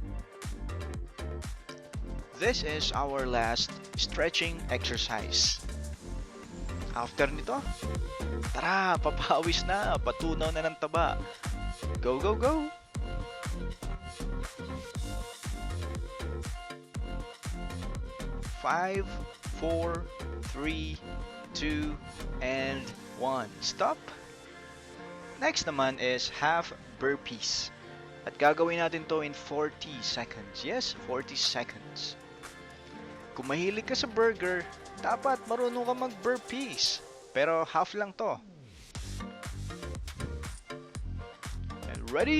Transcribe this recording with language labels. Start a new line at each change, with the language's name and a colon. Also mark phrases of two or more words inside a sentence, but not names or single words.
English: This is our last stretching exercise.
Filipino: After nito, tara, papawis na, patunaw na ng taba.
English: Go, go, go! Five, four, three, two, and one. Stop!
Filipino: Next naman is
English: half burpees.
Filipino: At gagawin natin to in 40 seconds. Yes, 40 seconds. Kung mahilig ka sa burger, dapat marunong ka mag-burpees. Pero half lang to.
English: And ready?